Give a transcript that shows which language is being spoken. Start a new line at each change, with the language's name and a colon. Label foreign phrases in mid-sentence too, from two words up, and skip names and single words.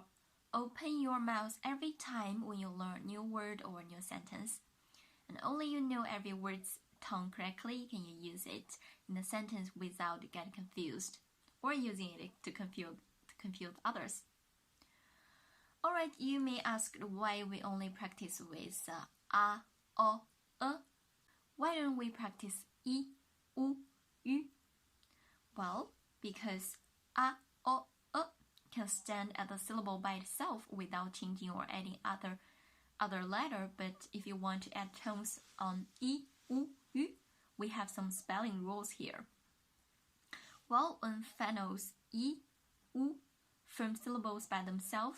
English: Open your mouth every time when you learn a new word or a new sentence. And only you know every word's tone correctly can you use it in a sentence without getting confused or using it to confuse others. Alright, you may ask why we only practice with a, o, e. Why don't we practice aoeiuü? Well, because a, o, e can stand as a syllable by itself without changing or adding other letter, but if you want to add tones on aoeiuü, we have some spelling rules here. Well, when finals u form syllables by themselves,